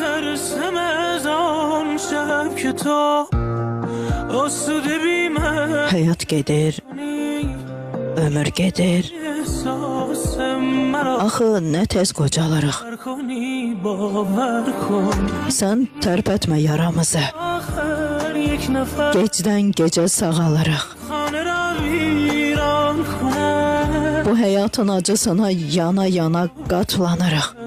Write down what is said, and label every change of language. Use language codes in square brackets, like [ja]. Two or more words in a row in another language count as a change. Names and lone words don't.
[fa] میترسم از آن شب که تو آسوده بی من [az] Hayat gedir, ömür gedir. Axı nə tez qocalarıq. Sən tərpətmə yaramızı. Gecdən gecə sağalırıq. Bu həyatın acısına yana yana qatlanırıq.